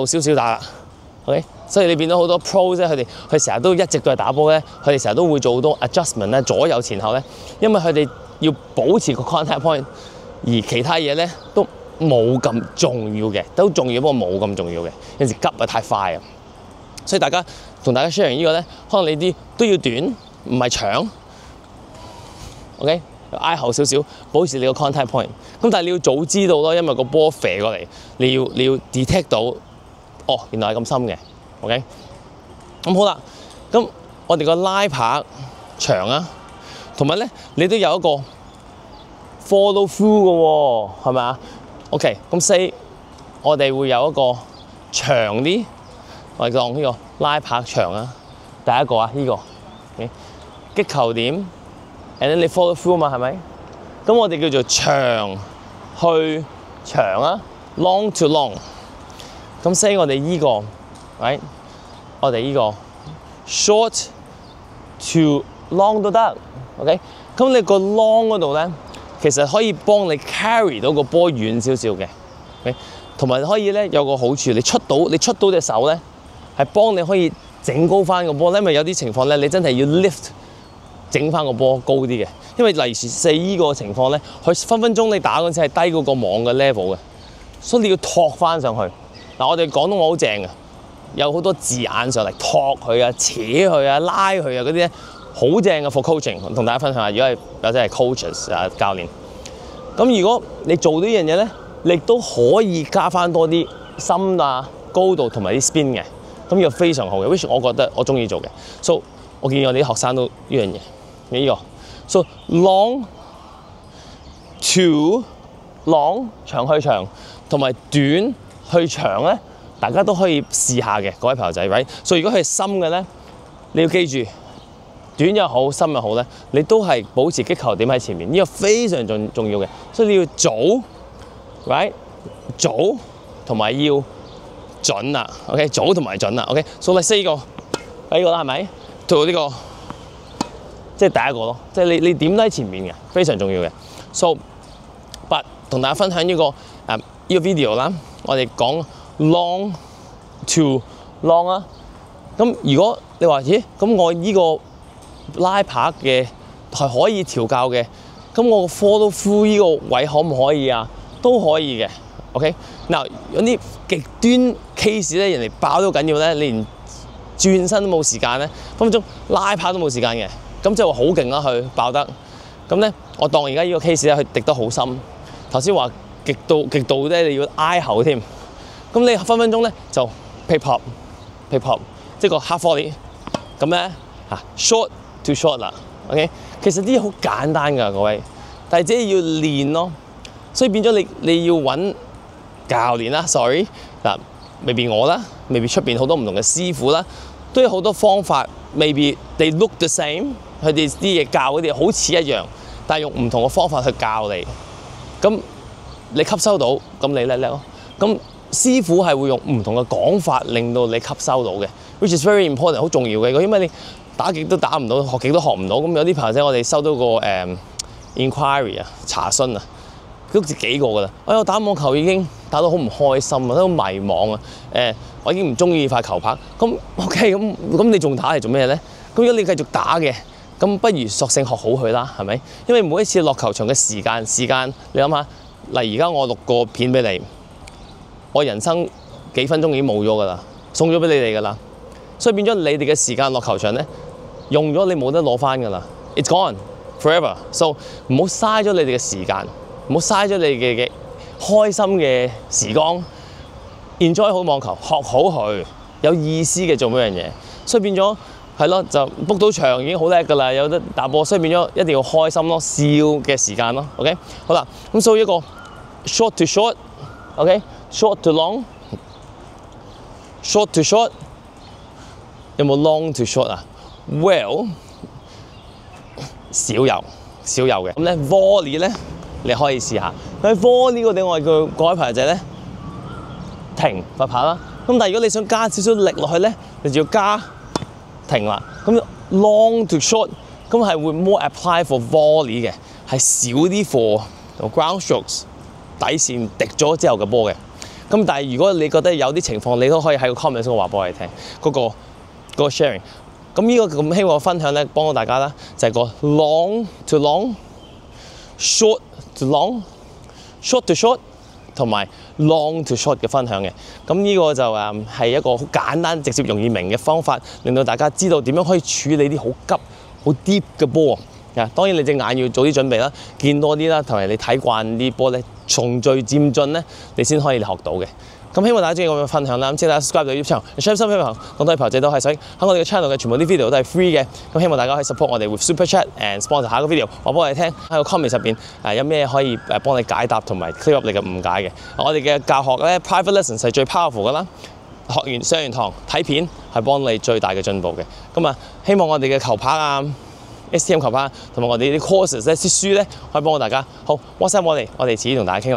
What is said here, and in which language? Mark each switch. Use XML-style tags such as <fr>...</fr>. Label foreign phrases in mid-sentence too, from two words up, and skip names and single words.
<yue>少少打啦 ，OK， 所以你變到好多 pro 啫，佢成日都一直都係打波咧，佢哋成日都會做好多 adjustment 咧，左右前後咧，因為佢哋要保持個</yue> <en>contact point，</en> <yue>而其他嘢咧都冇咁重要嘅，都重要不過冇咁重要嘅，有時急啊太快啊，所以同大家 share 呢個咧，可能你啲都要短，唔係長。OK， 挨後少少，保持你個</yue> <en>contact point。</en> <yue>咁但係你要早知道咯，因為個波射過嚟，你要 detect 到，哦，原來係咁深嘅。OK， 咁好啦，咁我哋個拉拍長啊，同埋咧你都有一個</yue> <en>follow through</en> <yue>嘅喎，係咪啊 ？OK， 咁 say 我哋會有一個長啲，我哋當呢個拉拍長啊，第一個啊呢個擊球點 ，</yue> <en>and then</en> <yue>你</yue> <en>follow through</en> <yue>嘛，係咪？咁我哋叫做長去長啊 ，</yue> <en>long to long。</en> <yue>咁 say 我哋依個 ，right？ 我哋依個</yue> <en>short to long</en> <yue>都得 ，OK？咁你個 long 嗰度咧，其實可以幫你 carry 到個波遠少少嘅 ，OK？同埋可以咧有個好處，你出到隻手咧，係幫你可以整高翻個波咧，因為有啲情況咧，你真係要 lift 整翻個波高啲嘅，因為例如四依個情況咧，佢分分鐘你打嗰陣時係低過個網嘅 level 嘅，所以你要托翻上去。嗱，我哋廣東話好正嘅，有好多字眼上嚟托佢啊、扯佢啊、拉佢啊嗰啲咧，好正嘅 for coaching，同大家分享下。如果係或者係 coaches 啊教練，咁如果你做呢樣嘢咧，你都可以加翻多啲深啊、高度同埋啲 spin 嘅，咁呢個非常好嘅 ，which 我覺得我中意做嘅。So 我建議我哋啲學生都呢樣嘢，呢個</yue> <en>so long to long</en> <yue>長去長，同埋短去長咧，大家都可以試下嘅，各位朋友仔 ，right？所以如果佢係深嘅咧，你要記住，短又好，深又好咧，你都係保持擊球點喺前面，呢個非常重要嘅。所以你要早 ，right？ 早同埋要準啦 ，OK？早同埋準啦 ，OK？ 所以你4個，呢個啦係咪？到呢個即係第一個咯，即係你點都喺前面嘅，非常重要嘅。</yue> <en>So，but</en> <yue>同大家分享呢個呢個 video 啦，我哋講</yue> <en>long to long</en> <yue>啊。咁如果你話咦，咁我呢個拉拍嘅係可以調校嘅，咁我</yue> <en>follow through</en> <yue>呢個位可唔可以啊？都可以嘅 ，OK？嗱，有啲極端 case 咧，人哋爆都緊要咧，你連轉身都冇時間咧，分分鐘拉拍都冇時間嘅，咁即係話好勁啦，佢爆得。咁咧，我當而家呢個 case 咧，佢滴得好深。頭先話極度咧，你要挨後添。咁你分分鐘咧就</yue> <en>pick up，</en> <yue>即係個</yue> <en>half volley。</en> <yue>咁咧</yue> <en>short to short</en> <yue>啦 ，OK？其實啲嘢好簡單㗎，各位，但係自己要練咯。所以變咗你要揾教練啦 ，sorry 嗱，未必我啦，未必出邊好多唔同嘅師傅啦，都有好多方法。未必</yue> <en>they look the same，</en> <yue>佢哋啲嘢教嗰啲好似一樣，但係用唔同嘅方法去教你。咁你吸收到，咁你叻咯。咁師傅係會用唔同嘅講法，令到你吸收到嘅 ，</yue> <en>which is very important，</en> <yue>好重要嘅。因為你打極都打唔到，學極都學唔到。咁有啲朋友仔，我哋收到個inquiry 啊，查詢啊。都幾個㗎啦！我打網球已經打到好唔開心啊，都好迷茫啊！我已經唔中意塊球拍。咁 OK， 咁你仲打嚟做咩咧？咁如果你繼續打嘅，咁不如索性學好佢啦，係咪？因為每一次落球場嘅時間，你諗下，例如而家我錄個片俾你，我人生幾分鐘已經冇咗㗎啦，送咗俾你哋㗎啦。所以變咗你哋嘅時間落球場咧，用咗你冇得攞翻㗎啦 ，</yue> <en>it's gone forever。</en> <yue>So 唔好嘥咗你哋嘅時間。唔好嘥咗你嘅開心嘅時光 ，enjoy 好網球，學好佢，有意思嘅做每樣嘢。所以變咗係咯，就 book 到場已經好叻㗎啦，有得打波。所以變咗一定要開心咯，笑嘅時間咯。OK， 好啦，咁所以一個</yue> <en>short to short，OK，short to long，short to short，</en> <yue>有冇</yue> <en>long to short</en> <yue>啊 ？Well， 少有嘅。咁咧 volley 咧。你可以試下，喺 volley 個地我哋叫各位朋友仔咧停發拍啦。咁但係如果你想加少少力落去咧，你就要加停啦。咁</yue> <en>long to short</en> <yue>咁係會</yue> <en>more apply for volley</en> <yue>嘅，係少啲</yue> <en>for ground strokes</en> <yue>底線滴咗之後嘅波嘅。咁但係如果你覺得有啲情況，你都可以喺個 comment 度話俾我哋聽嗰個 sharing。咁呢個咁希望分享咧，幫到大家啦，就係個</yue> <en>long to long。 short to long、 short to short</en> <yue>同埋</yue> <en>long to short</en> <yue>嘅分享嘅，咁呢個就係一個好簡單、直接、容易明嘅方法，令到大家知道點樣可以處理啲好急、好 deep 嘅波啊！當然你隻眼要做啲準備啦，見多啲啦，同埋你睇慣啲波咧，循序漸進咧，你先可以學到嘅。咁希望大家中意我嘅分享啦，咁請大家 subscribe 到</yue> <en>YouTube channel，</en> <yue>share 心俾朋友，咁多位朋友仔都係想喺我哋嘅 channel 嘅全部啲 video 都係 free 嘅，咁希望大家可以 support 我哋</yue> <en>with super chat and sponsor</en> <yue>下一個 video， 話俾我哋聽喺個 comment 入邊有咩可以幫你解答同埋</yue> <en>clear up</en> <yue>你嘅誤解嘅。我哋嘅教學咧</yue> <en>private lessons</en> <yue>係最 powerful 噶啦， 學完上完堂睇片係幫你最大嘅進步嘅。咁啊，希望我哋嘅球拍啊、STM 球拍同埋我哋啲 courses 咧、啲書咧，可以幫到大家。好 WhatsApp 我哋遲啲同大家傾啦。</yue>